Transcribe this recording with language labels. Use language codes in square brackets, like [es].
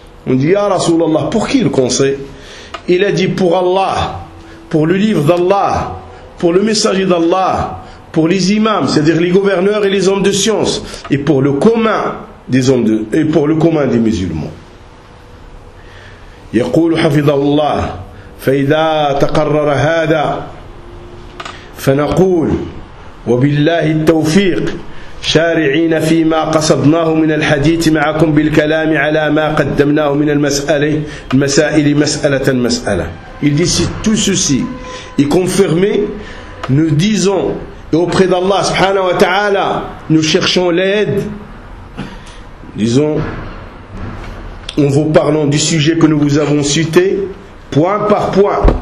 [fr] On dit, [ar] ya Rasulallah, [fr] pour qui le conseil? Il a dit, pour Allah, pour le livre d'Allah, pour le messager d'Allah, pour les imams, c'est-à-dire les gouverneurs et les hommes de science, et pour le commun des hommes et pour le commun des musulmans. [ar] يقول حفظ الله فإذا تقرر هذا فنقول وبالله التوفيق شارعين فيما قصدناه من الحديث معكم بالكلام على ما قدمناه من المسائل مسألة مسألة. [fr] Il dit si tout ceci est confirmé, nous disons et auprès d'Allah [ar] subhanahu wa ta'ala, [fr] nous cherchons l'aide, disons en vous parlant du sujet que nous vous avons cité point par point.